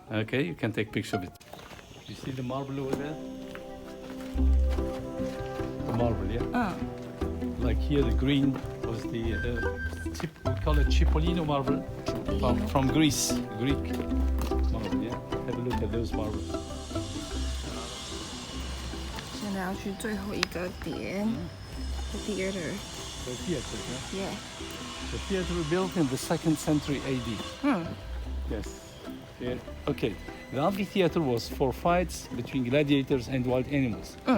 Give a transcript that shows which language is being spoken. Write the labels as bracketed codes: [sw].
[en] Okay, you can take picture of it. You see the marble over there? The marble, yeah. Like here, the green was the we call it Cipollino marble from Greece, Greek marble. Yeah. Have a look at those marbles. [zh] 现在要去最后一个点 the theater. [en] The theater, yeah. Yeah. The theater built in the 2nd century AD. Yes. Yeah. Okay. The amphitheater was for fights between gladiators and wild animals.